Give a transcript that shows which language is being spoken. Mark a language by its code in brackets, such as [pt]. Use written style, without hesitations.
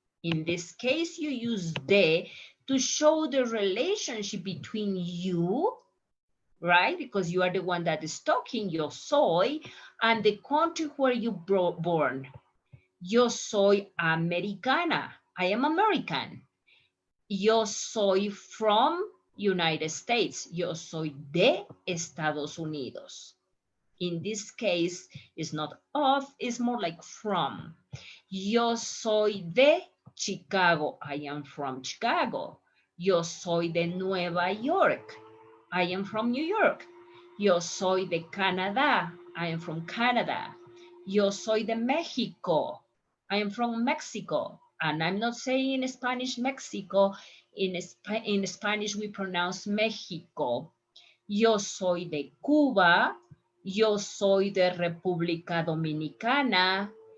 [en] In this case, you use de to show the relationship between you, right? Because you are the one that is talking, [es] yo soy, [en] and the country where you born. [es] Yo soy americana. [en] I am American. [es] Yo soy [en] from United States. [es] Yo soy de Estados Unidos. [en] In this case, it's not of, it's more like from. [es] Yo soy de Chicago. [en] I am from Chicago. [es] Yo soy de Nueva York. [en] I am from New York. [es] Yo soy de Canadá. [en] I am from Canada. [es] Yo soy de Mexico. [en] I am from Mexico. And I'm not saying in Spanish Mexico. In Spanish, we pronounce Mexico. [es] Yo soy de Cuba. Yo soy de República Dominicana.